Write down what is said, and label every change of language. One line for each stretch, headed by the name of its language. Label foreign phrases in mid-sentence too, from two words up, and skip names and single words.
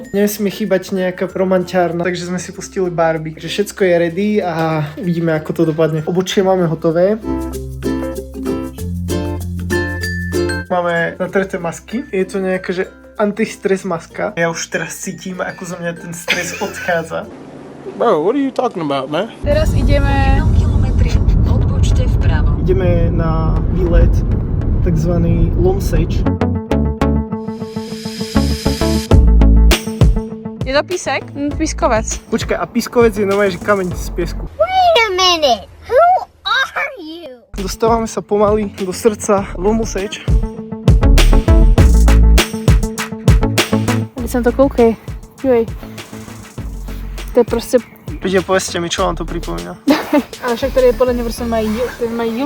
Slovak: Nesmie chýbať nejaká romantiárna, takže sme si pustili Barbie. Takže všetko je ready a vidíme, ako to dopadne. Obučie máme hotové. Máme natreté masky. Je to nejaké, že antistres maska. Ja už teraz cítim, ako zo mňa ten stres odchádza.
English: Bro, what are you talking about, man?
Slovak: Teraz ideme... kilometri, odbočte vpravo. Ideme na výlet, takzvaný Lomsage.
Czech: Je to písek? Pískovec.
Slovak: Počkaj, a pískovec je nové, že kameň z piesku.
English: Wait a minute! Who are you?
Slovak: Dostávame sa pomaly do srdca Lomsage.
Czech: Teď jsem to koukej. Dívej. To je prostě...
Slovak: Príďte, povedzte mi, čo vám to pripomína.
Czech: Ale však tady je podle mě prostě mají díl.